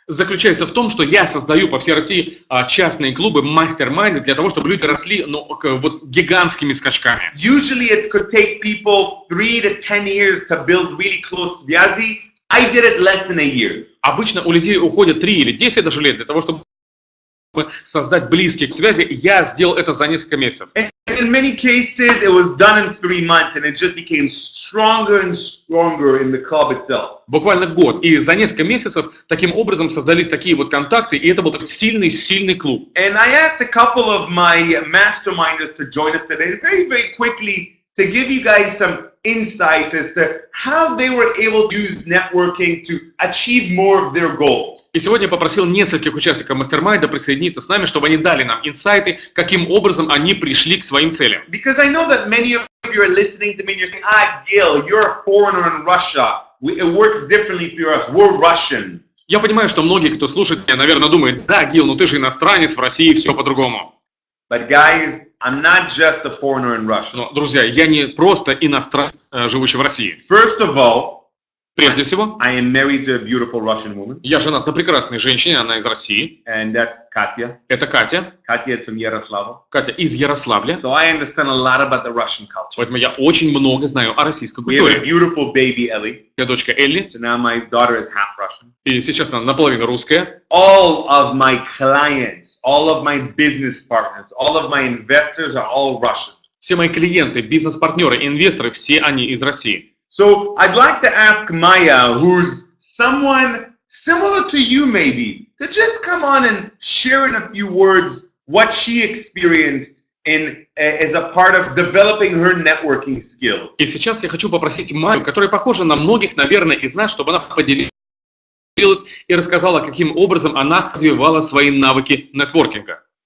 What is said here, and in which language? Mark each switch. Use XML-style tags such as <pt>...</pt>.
<ru>заключается в том, что я создаю по всей России частные клубы, мастер-майнды, для того, чтобы люди росли вот гигантскими скачками.</ru> <en>Usually it could take people 3 to 10 years to build really close</en> <ru>связи.</ru> <en>I did it less than a year.</en> <ru>Обычно у людей уходит 3 или 10 даже лет для того, чтобы создать близкие связи. Я сделал это за несколько месяцев.</ru> <en>And in many cases, it was done in 3 months, and it just became stronger and stronger in the club itself.</en> <ru>Буквально год. И за несколько месяцев таким образом создались такие вот контакты, и это был сильный клуб.</ru> <en>And I asked a couple of my masterminders to join us today, very, very quickly, to give you guys some insights as to how they were able to use networking to achieve more of their goals.</en> <ru>И сегодня я попросил нескольких участников мастер-майнда присоединиться с нами, чтобы они дали нам инсайты, каким образом они пришли к своим целям.</ru> <en>Because I know that many of you are listening to me and you're saying, Gil, you're a foreigner in Russia. It works differently for us. We're Russian.</en> <ru>Я понимаю, что многие, кто слушает меня, наверное, думают, да, Гил, ну ты же иностранец, в России все по-другому.</ru> <en>But guys, I'm not just a foreigner in Russia.</en> <ru>Но, друзья, я не просто иностранец, живущий в России.</ru> <en>First of all,</en> <ru>Прежде всего,</ru> <en>I am married to a beautiful Russian woman.</en> <ru>я женат на прекрасной женщине, она из России.</ru> <en>And that's Katya.</en> <ru>Это Катя.</ru> <en>Katya is from Yaroslavl.</en> <ru>Катя из Ярославля.</ru> <en>So I understand a lot about the Russian culture.</en> <ru>Поэтому я очень много знаю о российской</ru> <en>We have a</en> <ru>культуре.</ru> <en>beautiful baby, Ellie.</en> <ru>Я дочка Элли,</ru> <en>So now my daughter is half Russian.</en> <ru>и сейчас она наполовину русская.</ru> <en>All of my clients, all of my business partners, all of my investors are all Russian.</en> <ru>Все мои клиенты, бизнес-партнеры, инвесторы, все они из России.</ru> <en>So I'd like to ask Maya, who's someone similar to you maybe, to just come on and share in a few words what she experienced as a part of developing her networking skills.</en> <ru>И сейчас я хочу попросить Майю, которая похожа на многих, наверное, из нас, чтобы она поделилась и рассказала, каким образом она развивала свои навыки нетворкинга.</ru>